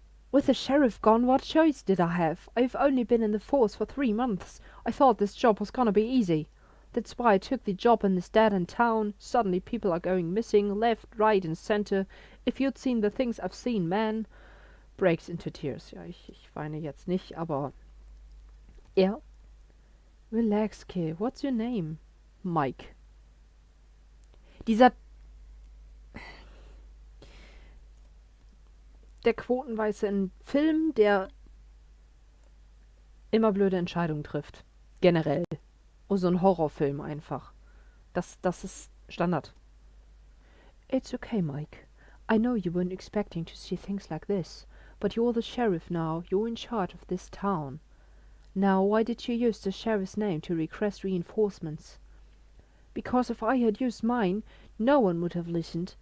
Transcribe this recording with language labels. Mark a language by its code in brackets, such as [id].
[en] With the sheriff gone, what choice did I have? I've only been in the force for 3 months. I thought this job was gonna be easy. That's why I took the job in this dead-end town. Suddenly people are going missing, left, right and center. If you'd seen the things I've seen, man. Breaks into tears. [de] Ja, ich weine jetzt nicht, aber... [en] Ja. Relax, kid. What's your name? Mike. [de] Der Quotenweiße in Film, der immer blöde Entscheidungen trifft. Generell. Oh, so ein Horrorfilm einfach. Das ist Standard. [en] It's okay, Mike. I know you weren't expecting to see things like this, but you're the sheriff now. You're in charge of this town. Now, why did you use the sheriff's name to request reinforcements? Because if I had used mine, no one would have listened.